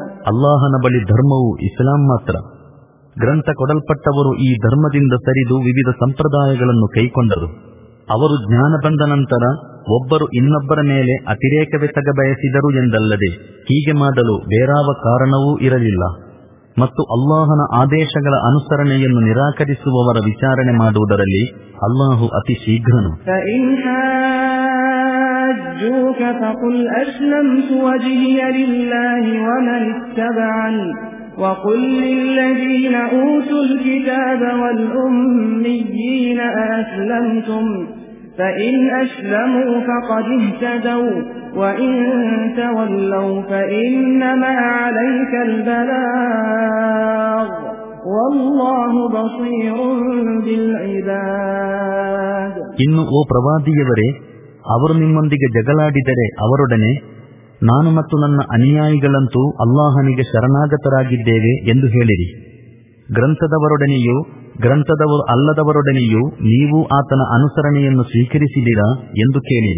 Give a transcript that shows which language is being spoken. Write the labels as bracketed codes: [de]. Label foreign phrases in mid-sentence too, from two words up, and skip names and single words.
[kn] ಅಲ್ಲಾಹನ ಬಳಿ ಧರ್ಮವು ಇಸ್ಲಾಂ ಮಾತ್ರ. ಗ್ರಂಥ ಕೊಡಲ್ಪಟ್ಟವರು ಈ ಧರ್ಮದಿಂದ ಸರಿದು ವಿವಿಧ ಸಂಪ್ರದಾಯಗಳನ್ನು ಕೈಕೊಂಡರು. ಅವರು ಜ್ಞಾನ ಬಂದ ನಂತರ ಒಬ್ಬರು ಇನ್ನೊಬ್ಬರ ಮೇಲೆ ಅತಿರೇಕವೆಸಗ ಬಯಸಿದರು ಎಂದಲ್ಲದೆ ಹೀಗೆ ಮಾಡಲು ಬೇರಾವ ಕಾರಣವೂ ಇರಲಿಲ್ಲ. ಮತ್ತು ಅಲ್ಲಾಹನ ಆದೇಶಗಳ ಅನುಸರಣೆಯನ್ನು ನಿರಾಕರಿಸುವವರ ವಿಚಾರಣೆ ಮಾಡುವುದರಲ್ಲಿ ಅಲ್ಲಾಹು ಅತಿ ಶೀಘ್ರನು. [ar] وقل للذين أوتوا الكتاب والأميين أسلمتم فإن أسلموا فقد اهتدوا وإن تولوا فإنما عليك البلاغ والله بصير بالعباد. [kn] ಇನ್ನು ಓ ಪ್ರವಾದಿಯವರೇ, ಅವರು ನಿಮ್ಮೊಂದಿಗೆ ಜಗಳಾಡಿದರೆ ಅವರೊಡನೆ ನಾನು ಮತ್ತು ನನ್ನ ಅನುಯಾಯಿಗಳಂತೂ ಅಲ್ಲಾಹನಿಗೆ ಶರಣಾಗತರಾಗಿದ್ದೇವೆ ಎಂದು ಹೇಳಿರಿ. ಗ್ರಂಥದವರೊಡನೆಯೂ ಗ್ರಂಥದವರು ಅಲ್ಲದವರೊಡನೆಯೂ ನೀವು ಆತನ ಅನುಸರಣೆಯನ್ನು ಸ್ವೀಕರಿಸಿದಿರಾ ಎಂದು ಕೇಳಿರಿ.